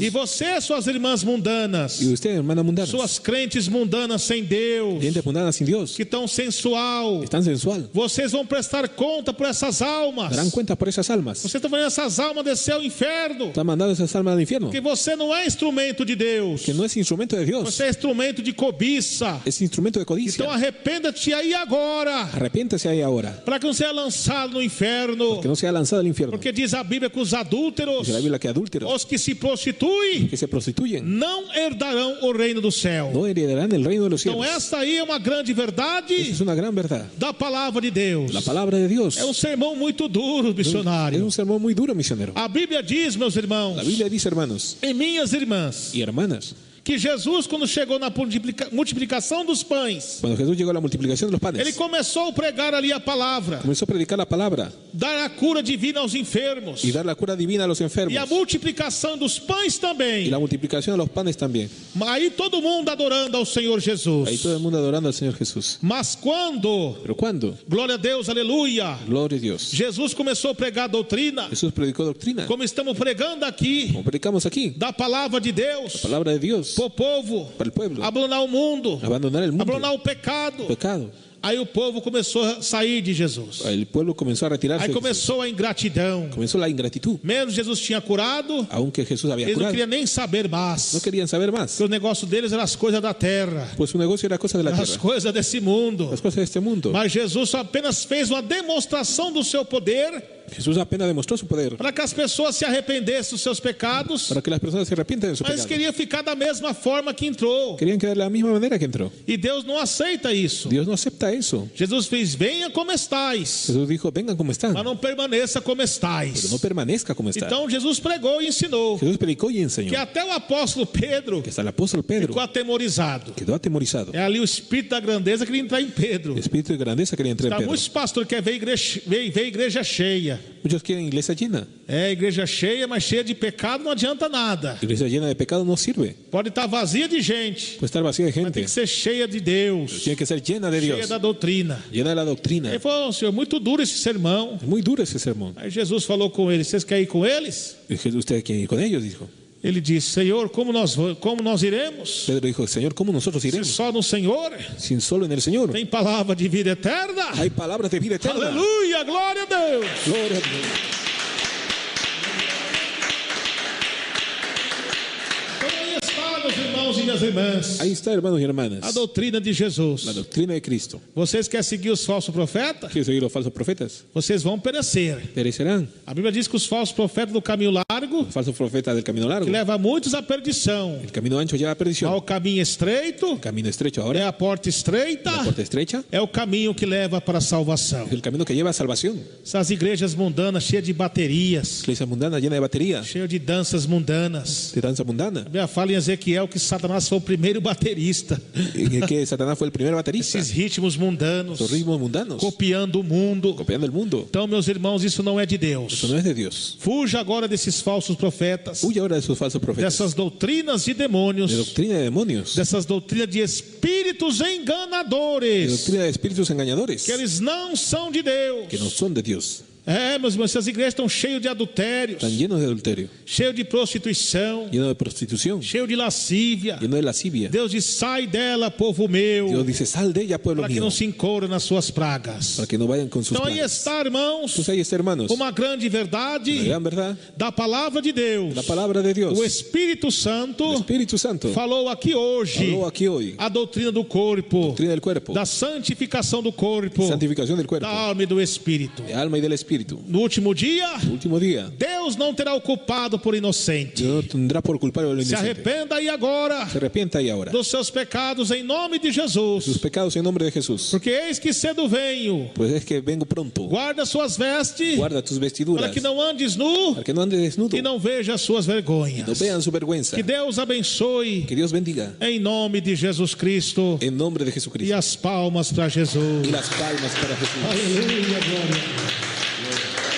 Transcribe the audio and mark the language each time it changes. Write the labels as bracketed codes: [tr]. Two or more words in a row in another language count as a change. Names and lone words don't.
[pt] E você, suas irmãs mundanas, [es] Y usted, hermana mundana, [pt] suas crentes mundanas sem Deus, [es] gente mundana sin Dios, [pt] que estão sensual, [es] es tan sensual, [pt] vocês vão prestar conta por essas almas. [es] darán cuenta por esas almas. [pt] Você está fazendo essas almas descer ao inferno, [es] Están mandando esas almas al infierno. [pt] porque você não é instrumento de Deus, [es] Que no es instrumento de Dios, [pt] você é instrumento de cobiça. [es] es instrumento de codicia. [pt] Então arrependa-te aí agora, [es] Arrepiéntese ahí ahora, [pt] para que não seja lançado no inferno, [es] que no sea lanzado al infierno. [pt] porque diz a Bíblia que os adúlteros, [es] Dice la Biblia que adúlteros, [pt] os que se prostituem, [es] que se prostituyen, [pt] não herdarão o reino do céu. [es] no heredarán el reino de los [pt] Então [es] cielos. [pt] esta aí é uma grande [es] Esa [pt] verdade [es] es una gran verdad. [pt] da palavra de Deus. [es] La palabra de Dios [pt] É um sermão muito duro, [es] es [pt] missionário. [es] un sermón muy duro, misionero. [pt] A Bíblia diz, meus irmãos, [es] La Biblia dice, hermanos [pt] e minhas irmãs, [es] y hermanas, [pt] que Jesus, quando chegou na multiplicação dos pães, [es] cuando Jesús llegó a la multiplicación de los [pt] ele [es] panes, [pt] começou a pregar ali a palavra, [es] comenzó a predicar la palabra [pt] dar a cura divina aos enfermos, [es] y dar la cura divina a los enfermos, [pt] e a multiplicação dos pães [es] y [pt] também. [es] la multiplicación de los panes también. [pt] Aí todo mundo adorando ao Senhor [es] Ahí [pt] Jesus. [es] todo el mundo adorando al Señor Jesús. [pt] Mas quando, [es] Pero ¿cuándo? [pt] glória a Deus, aleluia, [es] Gloria a Dios. [pt] Jesus começou a pregar a doutrina, [es] Jesús predicó doctrina, [pt] como estamos pregando aqui, [es] como predicamos aquí, [pt] da palavra de Deus, [es] palabra de Dios [pt] para o povo, [es] para el pueblo, [pt] abandonar o mundo, [es] abandonar el mundo, [pt] abandonar o pecado. [es] pecado. [pt] Aí o povo começou a sair de Jesus. [es] El pueblo comenzó a retirarse. [pt] Aí [es] de Jesús. [pt] começou a ingratidão. [es] Comenzó la ingratitud. [pt] Mesmo Jesus tinha curado, [es] Aunque Jesús había [pt] eles não [es] curado, [pt] queriam nem saber mais. [es] no querían saber más. [pt] Porque o negócio deles era as coisas da terra, [es] Pues su negocio era cosa de la [pt] as [es] tierra, [pt] coisas desse mundo. [es] las cosas de este mundo. [pt] Mas Jesus só apenas fez uma demonstração do seu poder [es] Jesús apenas demostró su poder [pt] para que as pessoas se arrependessem dos seus pecados, [es] para que las personas se arrepientan de su [pt] mas [es] pecado. [pt] queria ficar da mesma forma que entrou. [es] Querían quedar de la misma manera que entró. [pt] E Deus não aceita isso. [es] Dios no acepta eso. [pt] Jesus fez: venha como estáis, [es] Jesús dijo, vengan como están, [pt] mas não permaneça como [es] pero [pt] estáis. [es] no permanezca como está. [pt] Então Jesus pregou e ensinou [es] Jesús predicó y enseñó [pt] que até o apóstolo Pedro [es] que hasta el apóstol Pedro [pt] ficou atemorizado. [es] quedó atemorizado. [pt] É ali o espírito da grandeza que queria entrar em Pedro. [es] El espíritu de grandeza quería entrar en [pt] Tá, [es] Pedro. [pt] muitos pastores querem ver igreja cheia. [es] Muchos quieren iglesia llena. [pt] É, igreja cheia, mas cheia de pecado não adianta nada. [es] Iglesia llena de pecado no sirve. [pt] Pode estar vazia de gente, [es] Puede estar vacía de [pt] mas tem [es] gente. [pt] que ser cheia de Deus, [es] Tiene que ser llena de [pt] cheia [es] Dios, [pt] da doutrina. [es] llena de la doctrina. [pt] Ele falou: Senhor, muito duro esse sermão. [es] Es muy duro ese sermón. [pt] Aí Jesus falou com ele: vocês querem ir com eles? [es] Y usted quiere ir con ellos, dijo. [pt] Ele disse: Senhor, como nós iremos? [es] Pedro dijo, Señor, ¿cómo nosotros [pt] Se [es] iremos? [pt] só no Senhor [es] Sin solo en el Señor. [pt] tem palavra de vida eterna. [es] Hay palabras de vida eterna. [pt] Aleluia, glória a Deus. [es] Gloria a Dios. [pt] Então aí está, meus irmãos e minhas irmãs, [es] Ahí está, hermanos y hermanas. [pt] a doutrina de Jesus. [es] La doctrina de Cristo. [pt] Vocês querem seguir os falsos profetas? [es] ¿Quieren seguir los falsos profetas? [pt] Vocês vão perecer. [es] Perecerán. [pt] A Bíblia diz que os falsos profetas do caminho largo [es] Los falsos profetas del camino largo. [pt] que leva muitos à perdição. [es] El camino ancho lleva a perdición. [pt] Ao caminho estreito [es] El camino estrecho [pt] é [es] ahora. [pt] a porta estreita, [es] La puerta estrecha [pt] é o caminho que leva para a salvação. [es] es el camino que lleva a salvación. [pt] Essas igrejas mundanas cheias de baterias, [es] Iglesia mundana llena de batería, [pt] cheias de danças mundanas. [es] de danza mundana. [pt] A Bíblia fala em Ezequiel que Satanás foi o primeiro baterista. [es] En el que Satanás fue el primer baterista. [pt] Esses ritmos mundanos, [es] Los ritmos mundanos. [pt] copiando o mundo. [es] Copiando el mundo. [pt] Então, meus irmãos, isso não é de Deus. [es] Eso no es de Dios. [pt] Fuja agora desses falsos profetas, [es] Huye ahora de esos falsos profetas. [pt] dessas doutrinas de demônios, [es] De doctrina de demonios. [pt] dessas doutrinas de espíritos [es] De [pt] enganadores, [es] doctrina de espíritus engañadores. [pt] que eles não são de Deus. [es] Que no son de Dios. [pt] Meus irmãos, essas igrejas estão cheias de adultérios, [es] Están llenos de adulterio, [pt] cheios de prostituição, [es] llenos de prostitución, [pt] cheios de lascívia. [es] llenos de lascivia. [pt] Deus diz: sai dela, povo meu, [es] Dios dice, sal de ella, pueblo [pt] para que [es] mío, [pt] não se incorra nas suas pragas. [es] para que no vayan con sus [pt] Então aí [es] plagas. [pt] está, irmãos, [es] Pues ahí está, hermanos, [pt] uma grande [es] la [pt] verdade [es] gran verdad, [pt] da palavra de Deus. [es] la palabra de Dios. [pt] O Espírito [es] El [pt] Santo [es] Espíritu Santo [pt] falou aqui hoje [es] habló aquí hoy, [pt] a doutrina do corpo, [es] doctrina del cuerpo, [pt] da santificação do corpo, [es] santificación del [pt] da [es] cuerpo, [pt] alma e do espírito. [es] de alma y del espíritu. [pt] No último dia, [es] El último día, [pt] Deus não terá o culpado por inocente. [es] Dios no tendrá por culpable al [pt] Se [es] inocente. [pt] arrependa aí agora [es] Se arrepienta ahí ahora [pt] dos seus pecados em nome de [es] sus [pt] Jesus, [es] pecados en nombre de Jesús. [pt] porque eis que cedo venho. [es] Pues es que vengo pronto. [pt] Guarda suas vestes, [es] Guarda tus [pt] para [es] vestiduras, [pt] que não andes nu [es] para que no andes desnudo, [pt] e não veja as suas [es] no [pt] vergonhas. [es] vean su vergüenza. [pt] Que Deus abençoe [es] Que Dios bendiga [pt] em nome de Jesus Cristo. [es] en nombre de [pt] E [es] Jesucristo. [pt] as palmas para Jesus. [es] Y las palmas para Jesús. [pt] Aleluia, glória.